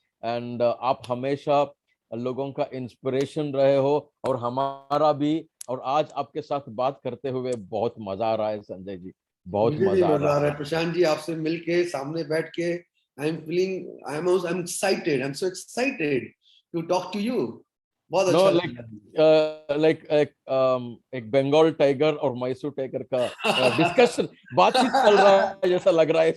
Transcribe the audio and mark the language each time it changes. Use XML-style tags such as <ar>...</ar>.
<hi>And आप हमेशा लोगों का इंस्पिरेशन रहे हो, और हमारा भी. और आज आपके साथ बात करते हुए बहुत मजा आ रहा है संजय जी, बहुत मजा आ रहा है. प्रशांत जी, आपसे मिलके, सामने बैठ के,</hi> <en>I'm excited. I'm so excited to talk to you.</en> <hi>बहुत अच्छा लाइक एक बंगाल टाइगर और मैसूर टाइगर का डिस्कशन, बातचीत चल रहा है जैसा लग रहा है.</hi>